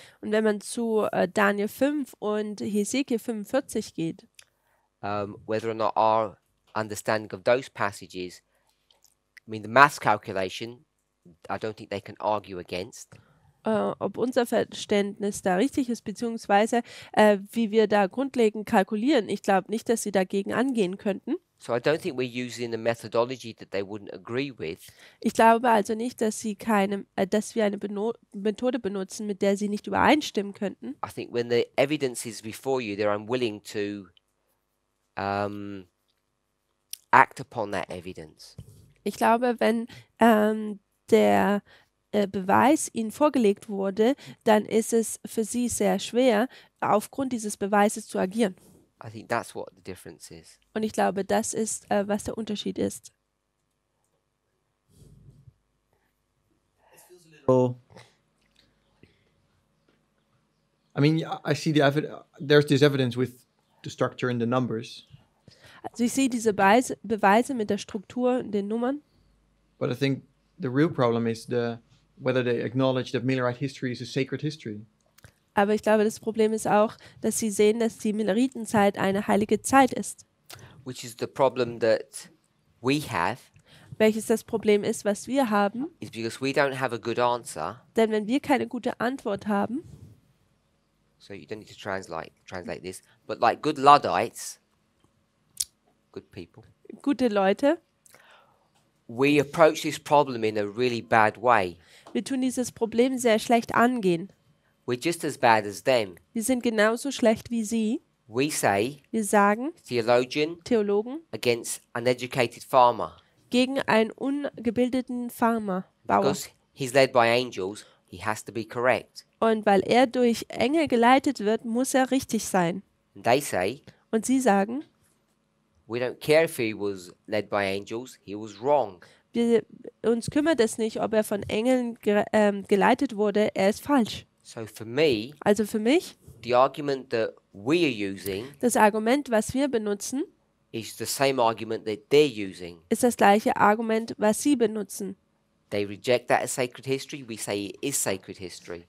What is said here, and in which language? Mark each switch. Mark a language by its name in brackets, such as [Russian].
[German] Und wenn man zu Daniel 5 und Hesekiel 45 geht, [English] whether or not our understanding of those passages, I mean, the maths calculation, I don't think they can argue against. [German] ob unser Verständnis da richtig ist, beziehungsweise wie wir da grundlegend kalkulieren. Ich glaube nicht, dass sie dagegen angehen könnten. [English] So I don't think we're using a methodology that they wouldn't agree with. [German] Ich glaube also nicht, dass dass wir eine Methode benutzen, mit der sie nicht übereinstimmen könnten. [English] I think when the evidence is before you, they're unwilling to act upon that evidence. [German] Ich glaube, wenn der Beweis ihnen vorgelegt wurde, dann ist es für sie sehr schwer, aufgrund dieses Beweises zu agieren. [English] I think that's what the difference is. [German] Und ich glaube, das ist, was der Unterschied ist. [English] Well, I mean, I see there's this evidence with the structure and the numbers, [German] Also ich sehe diese Beweise mit der Struktur und den Nummern, [English] but I think the real problem is whether they acknowledge that Millerite history is a sacred history. [German] aber ich glaube, das Problem ist auch, dass sie sehen, dass die Milleritenszeit eine heilige Zeit ist. [English] Which is the problem that we have, [German] Welches das Problem ist, was wir haben. [English] is because we don't have a good answer. [German] Denn wenn wir keine gute Antwort haben, [English] So you don't need to translate this, but like good Luddites, good people, [German] gute Leute, [English] we approach this problem in a really bad way. [German] wir tun dieses Problem sehr schlecht angehen. [English] We're just as bad as them. [German] Wir sind genauso schlecht wie sie. [English] We say [German] Wir sagen, [English] theologian [German] Theologen, [English] against uneducated farmer. [German] gegen einen ungebildeten Farmer, Bauer. [English] Because he's led by angels, he has to be correct. [German] Und weil er durch Engel geleitet wird, muss er richtig sein. [English] And they say, [German] Und sie sagen, [English] we don't care if he was led by angels, he was wrong. [German] uns kümmert es nicht, ob er von Engeln geleitet wurde, er ist falsch. [English] So for me, [German] Also für mich, [English] the argument that we are using [German] das Argument, was wir benutzen, [English] is the same argument that they're using. [German] ist das gleiche Argument, was sie benutzen. [English] They reject that as sacred history, we say it is sacred history.